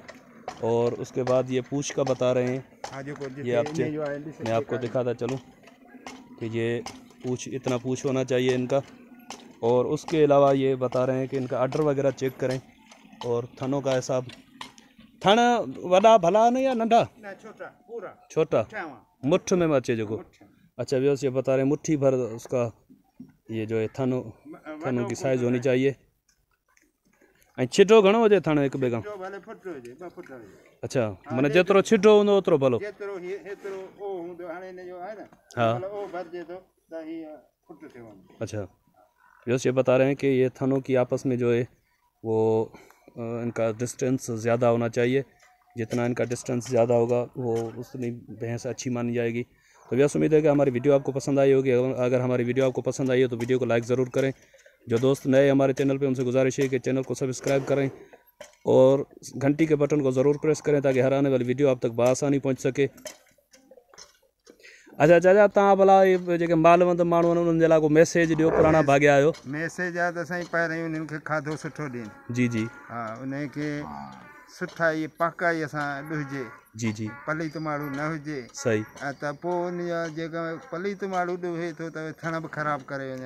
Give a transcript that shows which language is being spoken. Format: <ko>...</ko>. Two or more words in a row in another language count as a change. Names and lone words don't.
<ur>اور اس کے بعد یہ پونچھ کا بتا رہے ہیں، یہ آپ میں آپ کو دکھاتا چلوں کہ یہ پونچھ، اتنا پونچھ ہونا چاہیے ان کا. اور اس کے علاوہ یہ بتا رہے ہیں کہ ان کا اڈر وغیرہ چیک کریں اور تھنوں کا حساب.</ur> <sd>थन वॾा भला न या नंढा? छोटा मुठ में अचे जो।</sd> <ur>اچھا ویوستھا یہ بتا رہے ہیں مٹھی بھر اس کا یہ جو ہے تھنوں کی سائز ہونی چاہیے.</ur> <sd>ऐं छिटो घणो हुजे थण हिक ॿिए खां? अच्छा माना जेतिरो छिटो हूंदो ओतिरो भलो।</sd> <ur>ہاں اچھا ویوستھا یہ بتا رہے ہیں کہ یہ تھنوں کی آپس میں جو ہے وہ ان کا ڈسٹنس زیادہ ہونا چاہیے. جتنا ان کا ڈسٹنس زیادہ ہوگا وہ اتنی بھینس اچھی مانی جائے گی. تو ویوستھا امید ہے کہ ہماری ویڈیو آپ کو پسند آئی ہوگی۔ اگر ہماری ویڈیو آپ کو پسند آئی ہو تو ویڈیو کو لائک ضرور کریں. جو دوست نئے ہمارے چینل پہ ان سے گزارش ہے کہ چینل کو سبسکرائب کریں اور گھنٹی کے بٹن کو ضرور پریس کریں تاکہ ہر آنے والی ویڈیو آپ تک بآسانی پہنچ سکے.</ur> <sd>अच्छा चाचा तव्हां भला जेके मालवंत माण्हू आहिनि उन्हनि जे लाइ को मैसेज ॾियो, पुराणा भाॻिया आहियो। मैसेज आहे त साईं पहिरियों उन्हनि खे खाधो सुठो ॾियनि। जी जी हा उनखे सुठा इहे पाकाई असां ॾुहिजे। जी जी पलीत माण्हू न हुजे। सही त पोइ उन जा जेका पलीत माण्हू ॾुहे थो त थण बि ख़राबु करे वञनि।</sd>